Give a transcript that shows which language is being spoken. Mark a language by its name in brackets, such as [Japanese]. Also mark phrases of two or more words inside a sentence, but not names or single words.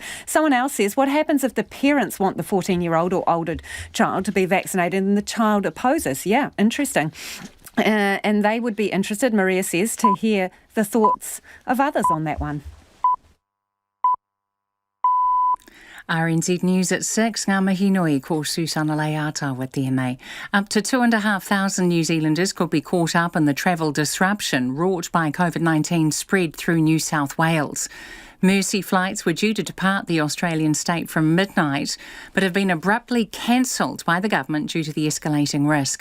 [English] Someone else says, what happens if the parents want the 14-year-old or older child to be vaccinated and the child opposes? Yeah, interesting. And they would be interested, Maria says, to hear the thoughts of others on that one. RNZ News at 6, [Māori] ngā mihi nui ko Susana Leata [English] with the MA. Up to 2,500 New Zealanders could be caught up in the travel disruption wrought by COVID-19 spread through New South Wales. Mercy flights were due to depart the Australian state from midnight, but have been abruptly cancelled by the government due to the escalating risk.